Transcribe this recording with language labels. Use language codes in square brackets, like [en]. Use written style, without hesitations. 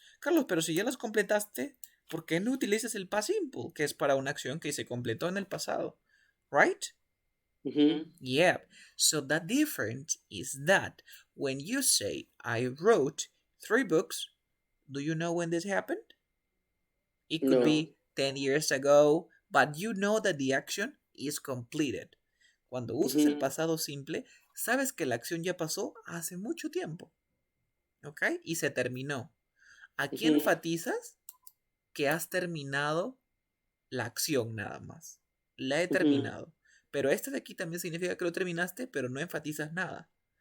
[es] Carlos, pero si ya los completaste, ¿por qué no utilizas el past simple? Que es para una acción que se completó en el pasado. [en] Right? Yeah. So the difference is that when you say, I wrote 3 books, do you know when this happened? It could be 10 years ago, but you know that the action is completed. [es] Cuando usas el pasado simple, sabes que la acción ya pasó hace mucho tiempo. ¿Ok? Y se terminó. Aquí enfatizas que has terminado la acción nada más. La he terminado. Pero este de aquí también significa que lo terminaste, pero no enfatizas nada.